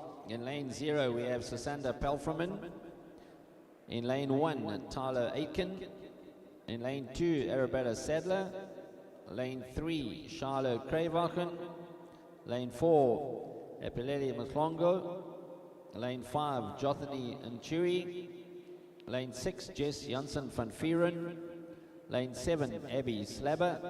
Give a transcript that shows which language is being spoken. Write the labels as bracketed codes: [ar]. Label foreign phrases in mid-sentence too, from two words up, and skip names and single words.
[en] In lane 0, we have Susanda Pelframan. In lane 1, Tyler Aiken. In lane 2, Arabella Sadler. Lane 3, Charlo Kravachen. Lane 4, Epileli Mhlongo. Lane 5, Jothany Nchui. Lane 6, Jess Janssen van Vieren. Lane 7, Abby Slabber.